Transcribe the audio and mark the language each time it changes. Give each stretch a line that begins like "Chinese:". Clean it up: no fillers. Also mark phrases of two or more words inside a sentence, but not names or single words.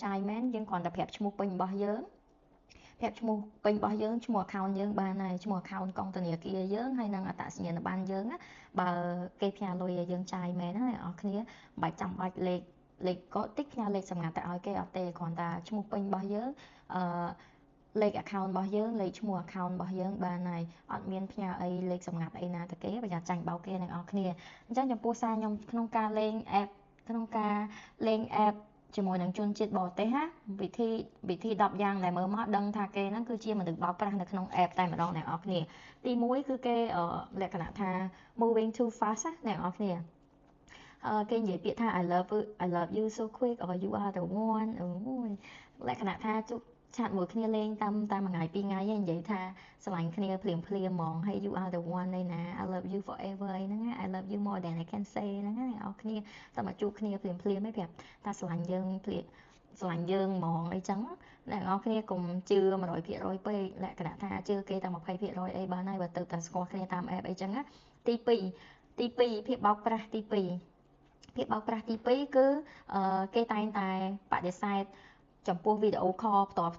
Khmer: ចាយមែនយើងគ្រាន់តែប្រាប់ឈ្មោះពេញរបស់យើងប្រាប់ឈ្មោះពេញរបស់យើងឈ្មោះ account យើងបានហើយឈ្មោះ account កងធនាគារយើងហើយនឹងអត្តសញ្ញាណប័ណ្ណយើងណាបើគេផ្ញើលុយឲ្យយើងចាយមែនណាអ្នកនរគ្នាមិនបាច់ចាំបាច់លេខក៏តិចផ្ញើលេខសម្ងាត់ទៅឲ្យគេអត់ទេគ្រាន់តែឈ្មោះពេញរបស់យើងលេខ account របស់យើងលេខឈ្មោះ account របស់យើងបានហើយអត់មានផ្ញើអីលេខសម្ងាត់អីណាទៅគេប្រយ័ត្នចាញ់បោកគេអ្នកនរគ្នាអញ្ចឹងចំពោះសារខ្ញុំក្នុងការលេង app ជាមួយនឹងជនជាតិបរទេសណាវិធី10យ៉ាងដែលមើលមកដឹងថាគេហ្នឹងគឺជាមនុស្សបោកប្រាស់នៅក្នុង app តែម្ដងអ្នកនរគ្នាទី1គឺគេលក្ខណៈថា
English: moving too fast
Khmer: ណាអ្នកនរគ្នាគេនិយាយពាក្យថា
English: I love you so quick or you are the one
Khmer: លក្ខណៈថាជួបឆា តមួយគ្នាលេងតាមមួយថ្ងៃពីរថ្ងៃនិយាយថាស្រឡាញ់គ្នាភ្លាមហ្មងហើយ
English: you are the one
Khmer: ឯណា
English: I love you forever
Khmer: ហ្នឹងណា
English: I love you more than I can say
Khmer: ហ្នឹងណាអ្នកនរគ្នាតែមកជួប គ្នាភ្លាមឯងប្រាប់ថាស្រឡាញ់យើងហ្មងអីចឹងអ្នកនរគ្នាកុំជឿ 100% ពេកលក្ខណៈថាជឿគេតែ 20% អីបានហើយបើទៅតែស្គាល់គ្នាតាម app អីចឹងណាទី2ភាពបោកប្រាស់ទី2គឺគេតែងតែបដិសេធចំពោះវីដេអូខលផ្ទាល់